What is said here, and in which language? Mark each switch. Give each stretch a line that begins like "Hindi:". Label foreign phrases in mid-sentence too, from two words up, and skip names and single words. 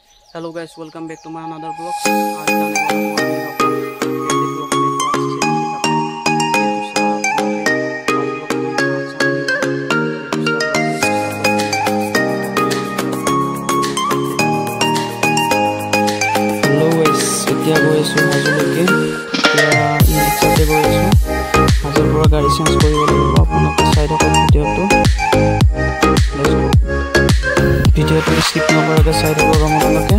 English: Hello guys, welcome back to my another vlog.
Hindi: आज जाने वाला हूँ अभी अपन
English: daily vlog
Hindi: में तो अच्छे से नहीं दिखाता हूँ। ये दूसरा ब्लॉग है। आज ब्लॉग तो इतना अच्छा नहीं हुआ। ये दूसरा ब्लॉग है।
English: Hello guys,
Assamese: এতিয়া গৈ আছোঁ হাজোলৈকে। এতিয়া ইনৰিক্সাতে গৈ আছোঁ। হাজোৰ পৰা গাড়ী চেঞ্জ কৰিব লাগিব। আপোনালোকে চাই থাকক ভিডিঅ'টো। ভিডিঅ'টো স্কিপ নকৰাকৈ চাই থাকক আপোনালোকে।